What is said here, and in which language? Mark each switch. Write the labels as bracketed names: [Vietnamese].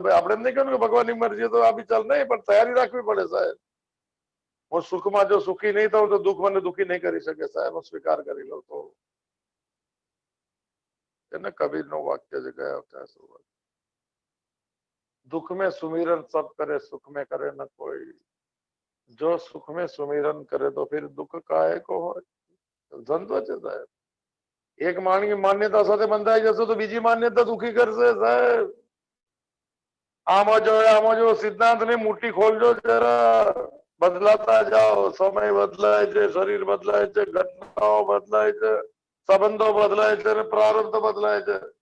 [Gujarati] ભાઈ આપણે એમ નહીં કહ્યું કે ભગવાનની મરજી તો આ બી ચાલ, નહીં, પણ તૈયારી રાખવી પડે સાહેબ. હું સુખમાં જો સુખી નહીં થઉં તો દુઃખ મને દુઃખી નહીં કરી શકે સાહેબ. હું સ્વીકાર કરી લઉં તો. એને કબીર નું વાક્ય છે, ગયા વખતે શું, દુઃખ [Hindi] में सुमिरन सब करे, सुख में करे न कोई. जो सुख में सुमिरन करे तो फिर दुख काहे को [Gujarati] હોય દ્વંદ્વ છે સાહેબ. એક માન્યતા સાથે બંધાઈ જશો તો બીજી માન્યતા દુખી કરશે સાહેબ. આમાં જો સિદ્ધાંતની મુઠ્ઠી ખોલજો જરા. બદલાતા જાઓ. સમય બદલાય છે, શરીર બદલાય છે, ઘટનાઓ બદલાય છે, સંબંધો બદલાય છે અને પ્રારબ્ધ બદલાય છે.